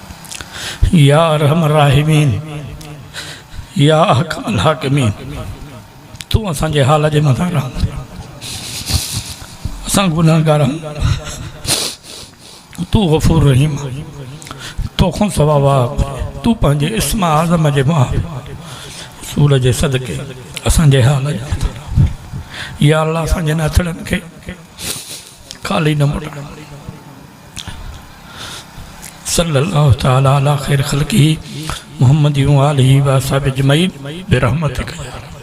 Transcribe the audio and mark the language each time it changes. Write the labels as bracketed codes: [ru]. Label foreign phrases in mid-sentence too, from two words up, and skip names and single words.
[ar] يا أرحم الراحمين. يا أحكم الحاكمين. [sd] तू असांजे हाल जे मथां रहम, असां गुनाहगार आहियूं, तू [ar] غفور رحيم, [sd] तोखों सवाबा तू पंहिंजे इस्म आज़म जे सूर जे सदके असांजे हाल जे मथां रहम। [ar] يا الله [sd] असांजे नाथड़नि खे खाली न मोट। [ar] صلى الله تعالى على خير خلقه محمد وآله وأصحابه أجمعين برحمتك.